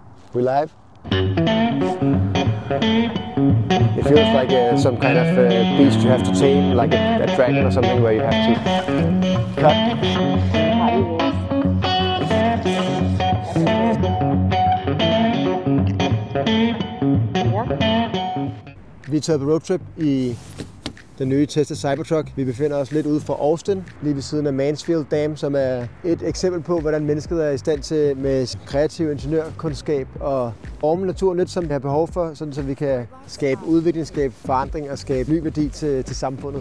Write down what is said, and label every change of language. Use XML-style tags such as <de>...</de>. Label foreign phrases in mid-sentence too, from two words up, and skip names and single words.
<en>We live? It feels like some kind of beast you have to tame, like a dragon or something where you have to cut.</en> <da>Vi er taget på roadtrip i den nye Tesla Cybertruck. Vi befinder os lidt ude for Austin, lige ved siden af Mansfield Dam, som er et eksempel på, hvordan mennesket er i stand til med kreativ ingeniørkundskab og forme naturen lidt, som vi har behov for, sådan så vi kan skabe udvikling, skabe forandring og skabe ny værdi til samfundet.</da>